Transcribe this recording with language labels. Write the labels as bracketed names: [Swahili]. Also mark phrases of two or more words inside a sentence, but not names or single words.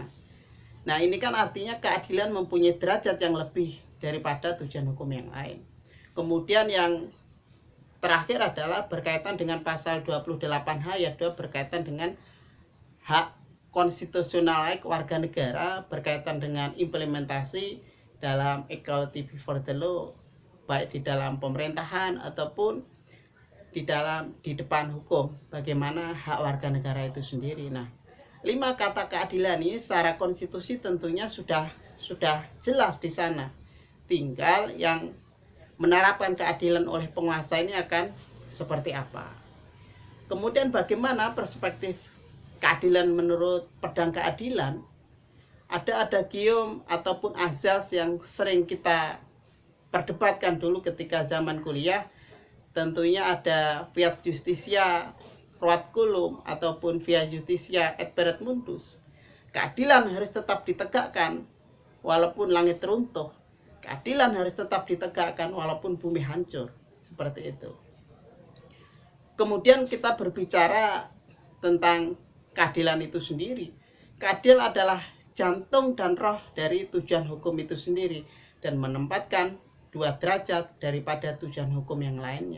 [Indonesian] Nah, ini kan artinya keadilan mempunyai derajat yang lebih daripada tujuan hukum yang lain. Kemudian yang terakhir adalah berkaitan dengan pasal 28H ayat 2 berkaitan dengan hak konstitusional warga negara berkaitan dengan implementasi dalam [English] equality before the law, [Indonesian] baik di dalam pemerintahan ataupun di depan hukum, bagaimana hak warga negara itu sendiri. Nah, 5 kata keadilan ini secara konstitusi tentunya sudah jelas di sana. Tinggal yang menerapkan keadilan oleh penguasa ini akan seperti apa. Kemudian bagaimana perspektif keadilan menurut pedang keadilan? Ada adagium ataupun azas yang sering kita perdebatkan dulu ketika zaman kuliah. Tentunya ada [Latin] fiat justitia ruat culum ataupun via justitia et peret mundus. [Indonesian] Keadilan harus tetap ditegakkan walaupun langit runtuh. Keadilan harus tetap ditegakkan walaupun bumi hancur. Seperti itu. Kemudian kita berbicara tentang keadilan itu sendiri. Keadilan adalah jantung dan roh dari tujuan hukum itu sendiri dan menempatkan 2 derajat daripada tujuan hukum yang lainnya.